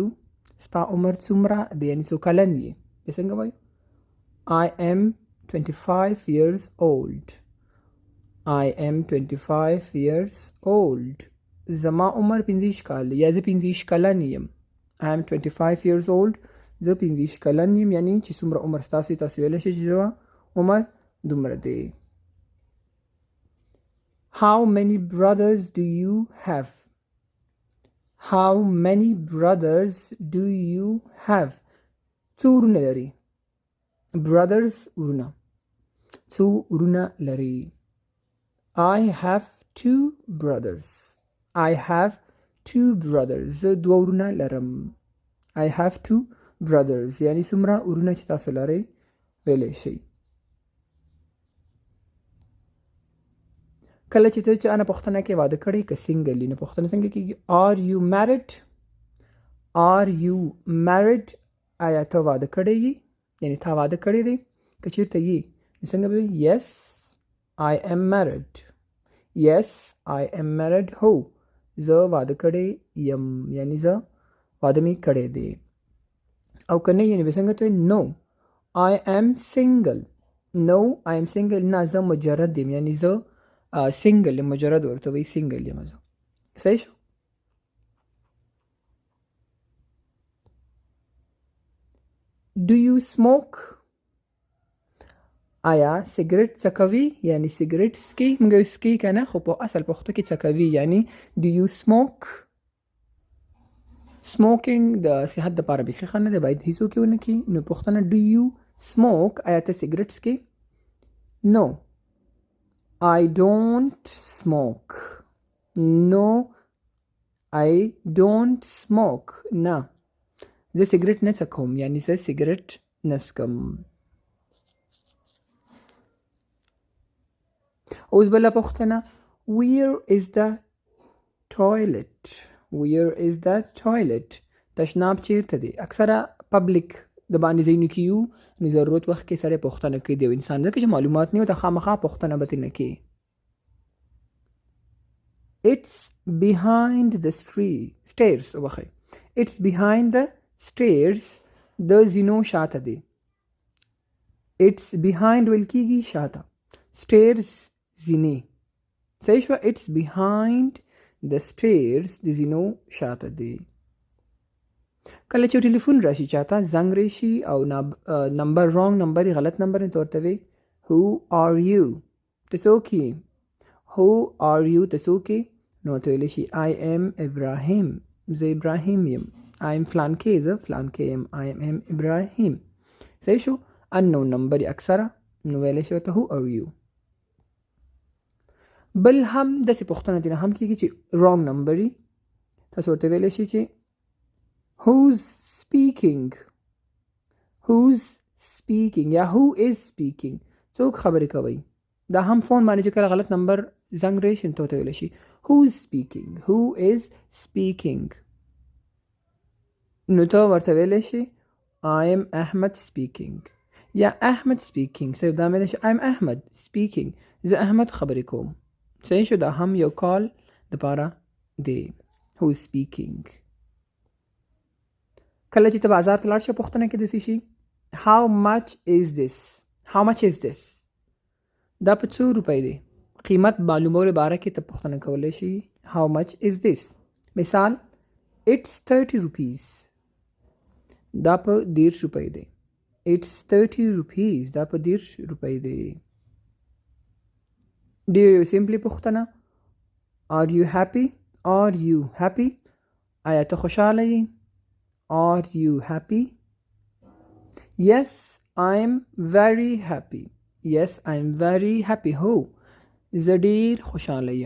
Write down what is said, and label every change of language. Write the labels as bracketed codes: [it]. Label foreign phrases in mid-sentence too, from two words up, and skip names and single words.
[ps] ستا عمر څومره دی یعنی څو کلن یې بیا څنګه وایو [en] I am 25 years old I am 25 years old [ps] زما عمر 15 کال دی یا زه 15 کلن یم [en] I am 25 years old [ps] زه 15 کلن یم یعنی چې څومره عمر ستاسو تاسو ویلی شئ چې زما عمر دومره دی [en] How many brothers do you have? How many brothers do you have? [ps] څو ورونه لري brothers ورونه څو ورونه لري [en] I have two brothers I have two brothers [ps] زه دوه ورونه لرم [en] I have two brothers [ps] یعنی څومره ورونه چې تاسو لرئ ویلی شئ کله چې ته چا نه پوښتنه کې واده کړی که سینګل نو پوښتنه څنګه کېږي [en] Are you married? Are you married? [ps] آیا ته واده کړی یې یعنی تا واده کړی دی که چېرته یې نو څنګه به Yes [en] I am married Yes I am married [ps] هو زه واده کړی یم یعنی زه واده مې کړی دی او که نه یعنی به څنګه ته [en] No I am single No I am single [ps] نه زه مجرد یم یعنی زه سنگل مجرد ورته وایي سنگل یم زه صحیح شو [en] Do you smoke? [ps] آیا سیګریټ څکوي یعنی سیګریټ څکي موږ یو څکي که نه خو په اصل پښتو کې څکوي یعنی [en] Do you smoke? [ps] سموکینګ د صحت دپاره بیخي ښه نه دی باید هیڅوک یې ونه کړي نو پوښتنه [en] Do you smoke? [ps] آیا ته سیګریټ څکي [en] No I don't smoke. No, I don't smoke. [ps] نه زه سیګریټ نه څکوم یعنی زه سیګریټ نه څکم. اوس بله پوښتنه [en] where is the toilet where is the toilet [ps] تشناب چیرته دی؟ اکثره پبلک د باندې ځایونو کې یو نو ضرورت وخت کې سره پوښتنه کوي د یو انسان ځکه چې معلومات نه وي ته خامخا پوښتنه به ترې نه کوي. [en] It's behind the stairs وبخئ It's behind the stairs [ps] د زینو شاته دی. [en] It's behind [ps] ویل کېږي شاته stairs زینې صحیح شوه. [en] It's behind the stairs [ps] د زینو شاته دی. کله چې ټلیفون راشي چاته زنګ راشي او نمبر رانګ نمبر غلط نمبر نه ورته وي [en] who are you [ps] ته څوک یې [en] who are you [ps] ته څوک یې نو ته ویلی شي [en] I am ابراهیم [ps] زه ابراهیم یم. [en] I am [ps] فلانکې زه فلانکې یم. [en] I am ابراهیم [ps] صحیح شو. unknown نمبر اکثره نو ویلی شي ورته [en] who are you. [ps] بل هم داسې پوښتنه دې نه هم کېږي چې رانګ نمبر وي تاسو ورته ویلی شي چې [en] who's speaking [ps] یا [en] who is speaking [ps] څوک خبرې کوي. دا هم فون باندې چې کله غلط نمبر زنګ راشي ته ورته ویلی شي [en] who is speaking [ps] نو ته ورته ویلی شي [en] I am احمد speaking [ps] یا احمد speaking صرف دا ویلی شي [en] I am احمد speaking [ps] زه احمد خبرې کوم صحیح شو. دا هم یو کال دپاره دی [en] who is speaking. [ps] کله چې ته بازار ته لاړ شې پوښتنه کې داسې شي [en] how much is this [ps] دا په څو روپۍ دی قیمت معلومولو باره کې ته پوښتنه کولی شي [en] how much is this. [ps] مثال [en] it's 30 rupees [ps] دا په 30 روپۍ دی. [en] it's 30 rupees [ps] دا په 30 روپۍ دی. ډېر سمپلی پوښتنه [en] are you happy [ps] آیا ته خوشحاله یې [en] are you happy yes I'm very happy [ps] هو زه ډېر خوشحاله یم.